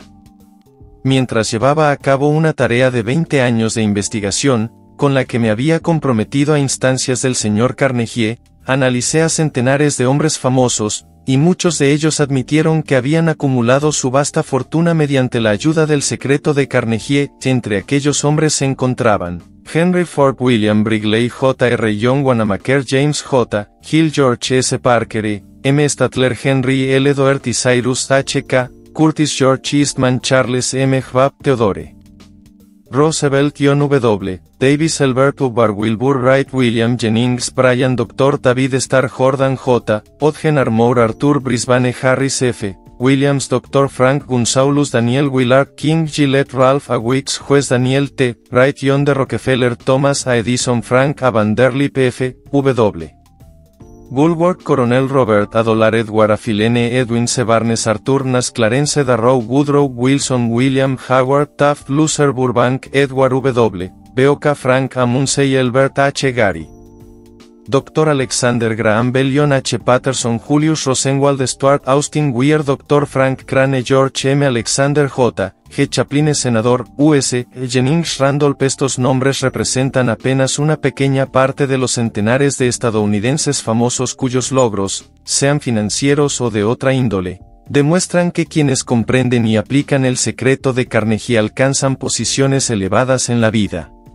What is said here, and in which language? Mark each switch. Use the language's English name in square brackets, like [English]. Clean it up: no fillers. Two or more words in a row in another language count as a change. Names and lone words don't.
[Spanish] Mientras llevaba a cabo una tarea de 20 años de investigación, con la que me había comprometido a instancias del señor Carnegie, analicé a centenares de hombres famosos, y muchos de ellos admitieron que habían acumulado su vasta fortuna mediante la ayuda del secreto de Carnegie. Entre aquellos hombres se encontraban Henry Ford, William Brigley, J.R. John Wanamaker, James J. Hill, George S. Parker, M. Statler, Henry L. Doherty, Cyrus H.K. Curtis, George Eastman, Charles M. Schwab, Theodore Roosevelt, John W. Davis, Albert Hubbard, Wilbur Wright, William Jennings Bryan, Dr. David Starr, Jordan J. Odgener Moore, Arthur Brisbane, Harris F. Williams, Dr. Frank Gunsaulus, Daniel Willard King, Gillette Ralph A. Weeks, Juez Daniel T. Wright, John D. Rockefeller, Thomas A. Edison, Frank A. Vanderlip F. W. Bulwark, Coronel Robert A. Dollar, Edward A. Filene, Edwin C. Barnes, Arthur Nash, Clarence Darrow, Woodrow Wilson, William Howard Taft, Luther Burbank, Edward W. B.O.K. Frank A. Munsey, Albert H. Gary, Dr. Alexander Graham Bell, John H. Patterson, Julius Rosenwald, Stuart Austin Weir, Dr. Frank Crane, George M. Alexander J. G. Chaplin, senador, U.S. Jennings Randolph. Estos nombres representan apenas una pequeña parte de los centenares de estadounidenses famosos cuyos logros, sean financieros o de otra índole, demuestran que quienes comprenden y aplican el secreto de Carnegie alcanzan posiciones elevadas en la vida.